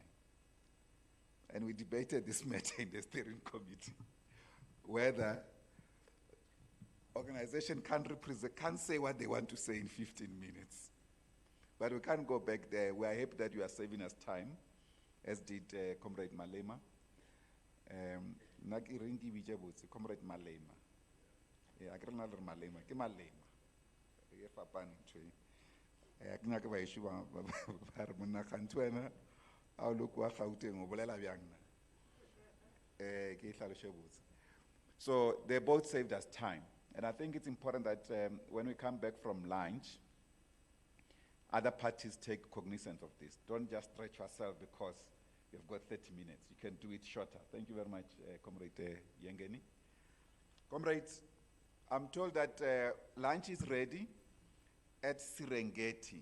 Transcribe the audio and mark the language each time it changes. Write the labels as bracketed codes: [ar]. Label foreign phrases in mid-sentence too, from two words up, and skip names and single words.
[en] And we debated this matter in the steering committee, whether organization can't say what they want to say in 15 minutes. But we can't go back there. We are happy that you are saving us time, as did Comrade Malema. Comrade Malema. [nso] Malema. Ke Malema. Ke fapane ntho e. Ke nyaka ba ishu ba re monna Kantwena a o lokwa Gauteng o bolela bjang na. Ke hlaloše botse. [en] So they both saved us time. And I think it's important that when we come back from lunch, other parties take cognizance of this. Don't just stretch yourself because you've got 30 minutes. You can do it shorter. Thank you very much, Comrade Yengeni. Comrades, I'm told that lunch is ready at Serengeti.